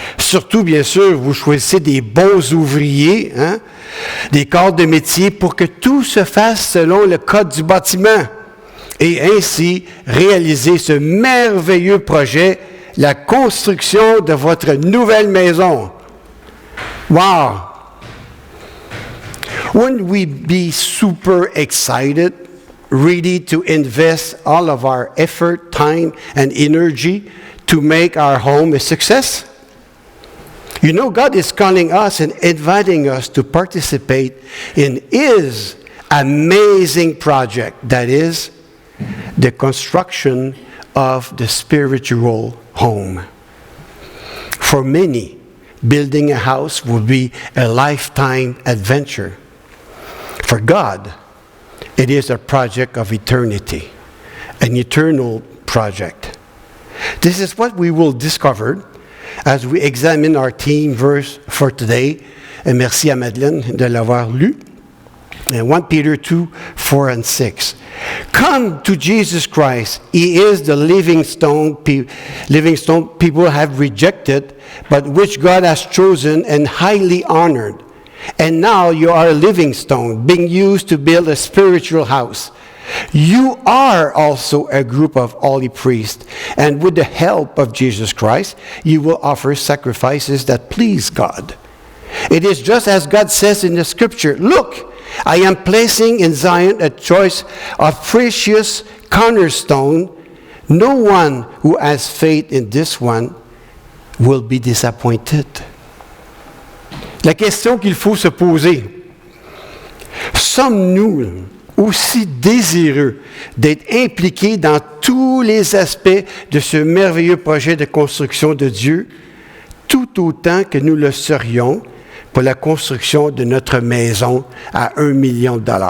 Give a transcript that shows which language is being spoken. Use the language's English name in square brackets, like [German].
[French] Surtout, bien sûr, vous choisissez des bons ouvriers, des corps de métier pour que tout se fasse selon le code du bâtiment. Et ainsi, réaliser ce merveilleux projet, la construction de votre nouvelle maison. [English] Wow! Wouldn't we be super excited? Ready to invest all of our effort, time, and energy to make our home a success? You know, God is calling us and inviting us to participate in His amazing project, that is, the construction of the spiritual home. For many, building a house will be a lifetime adventure. For God, it is a project of eternity, an eternal project. This is what we will discover as we examine our theme verse for today. [French] Et merci à Madeleine de l'avoir lu. [English] 1 Peter 2, 4 and 6. Come to Jesus Christ. He is the living stone people have rejected, but which God has chosen and highly honored. And now you are a living stone, being used to build a spiritual house. You are also a group of holy priests, and with the help of Jesus Christ, you will offer sacrifices that please God. It is just as God says in the Scripture, look, I am placing in Zion a choice of precious cornerstone. No one who has faith in this one will be disappointed. [French] La question qu'il faut se poser, sommes-nous aussi désireux d'être impliqués dans tous les aspects de ce merveilleux projet de construction de Dieu, tout autant que nous le serions pour la construction de notre maison à $1 million?